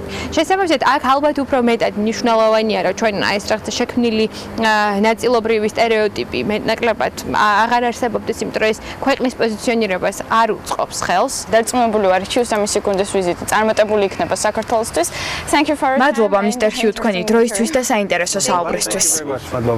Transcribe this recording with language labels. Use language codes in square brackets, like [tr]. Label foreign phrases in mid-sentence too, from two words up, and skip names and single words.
[ka] შესაბამისად, აქ ალბათ უფრო მეტად მნიშვნელოვანია, რომ ჩვენ ეს რაღაცა შექმნილი ნაწილობრივი სტერეოტიპი მეტნაკლებად აღარ არსებობდეს, იმიტომ რომ ეს ქვეყნის პოზიციონირებას არ უწყობს ხელს. დარწმუნებული ვარ, Hugh-ს ამის სეკუნდეს ვიზიტი წარმატებული იქნება საქართველოსთვის. [en] Thank you for your time. [ka] მადლობა Mr. Hugh თქვენი დროისთვის და საინტერესო საუბრისთვის. მადლობა.